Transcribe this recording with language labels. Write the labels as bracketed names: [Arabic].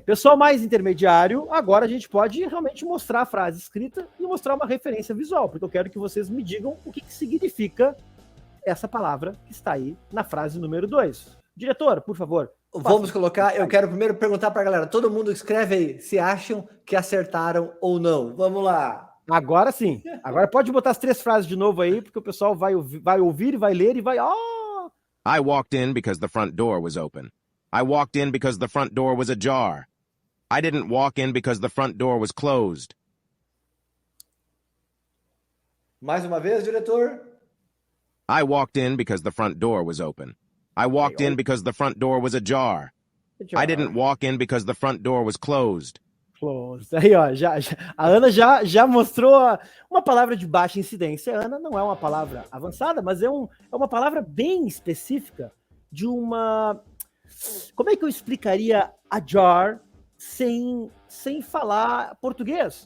[Portuguese] Pessoal mais intermediário, agora a gente pode realmente mostrar a frase escrita e mostrar uma referência visual, porque eu quero que vocês me digam o que significa essa palavra que está aí na frase número 2. Diretor, por favor. Vamos colocar, eu quero primeiro perguntar para a galera, todo mundo escreve aí se acham que acertaram ou não. Vamos lá. Agora sim, agora pode botar as 3 frases de novo aí, porque o pessoal vai ouvir, vai ler e vai... [English] I walked in because the front door was open. I walked in because the front door was ajar. I didn't walk in because the front door was closed. [Portuguese] Mais uma vez, diretor. [English] I walked in because the front door was open. I walked in because the front door was ajar. I didn't walk in because the front door was closed. Closed. [Portuguese] Aí, ó, a Ana já mostrou uma palavra de baixa incidência. A Ana não é uma palavra avançada, mas é uma palavra bem específica de uma... Como é que eu explicaria ajar sem falar português?